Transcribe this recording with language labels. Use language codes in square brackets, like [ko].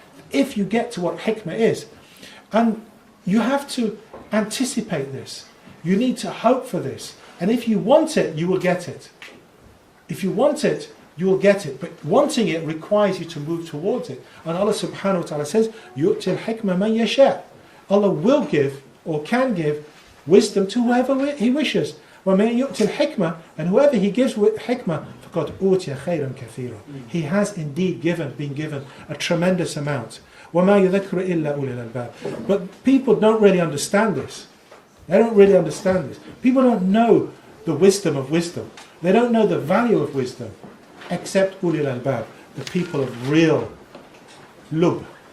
[en] If you get to what hikmah is, and you have to anticipate this, you need to hope for this, and if you want it, you will get it. If you want it, you will get it. But wanting it requires you to move towards it. And Allah subhanahu wa ta'ala says, [ar] يُؤْتِ الْحِكْمَ مَنْ يَشَاءُ. [en] Allah will give, or can give, wisdom to whoever He wishes. [ar] وَمَنْ يُؤْتِ الْحِكْمَ, [en] and whoever He gives hikmah, [ar] فَقَدْ أُوتِيَ خَيْرًا كَثِيرًا. [en] He has indeed been given a tremendous amount. [ar] وَمَا يُذَكْرُ إِلَّا أُولِي الْأَلْبَابِ. [en] But people don't really understand this. They don't really understand this. People don't know the wisdom of wisdom. They don't know the value of wisdom, except ulil albab, the people of real lub.